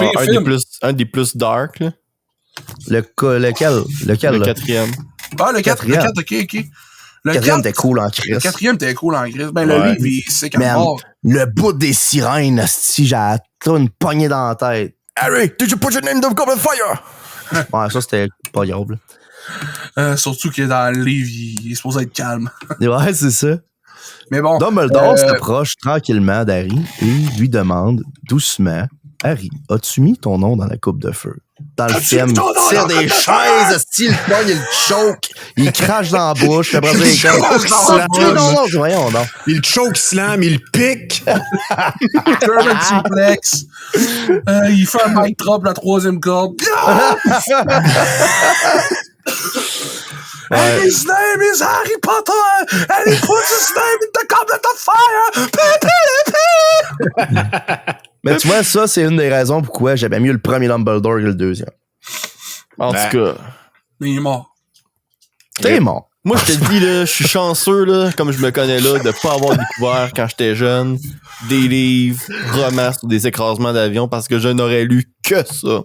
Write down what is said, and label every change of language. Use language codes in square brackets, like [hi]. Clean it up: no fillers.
[fr] pire film. un des plus dark. Là. Lequel, Le là? 4e. Ah, le 4, Quatrième. ok. Le Quatrième 4, était cool en le crise. 4e était cool en gris. Ben, le Ouais. livre, il c'est qu'à Man, mort. le bout des sirènes, esti, j'ai une poignée dans la tête. [en] Harry, did you put your name in the Goblet of Fire? [fr] Ouais, ça, c'était pas grave, là. Surtout que dans le livre, il est supposé être calme. Ouais, c'est ça. Mais bon. Dumbledore s'approche tranquillement d'Harry et lui demande doucement: Harry, as-tu mis ton nom dans la coupe de feu? Dans le film, il tire des chaises, style, il le choke, il crache dans la bouche, après ça, il comme. Non, voyons donc. Il choke slam, il pique. German suplex. Il fait un mic drop, la 3e corde. [en] And his name is Harry Potter, and he puts his name in the goblet of fire. [fr] Mais tu vois, ça, c'est une des raisons pourquoi j'aimais mieux le premier Dumbledore que le deuxième. En Ben. tout cas. Mais il est mort. T'es mort. Moi, je te dis, là, je suis chanceux, là, comme je me connais là, de pas avoir découvert quand j'étais jeune des livres, romans ou des écrasements d'avion parce que je n'aurais lu que ça.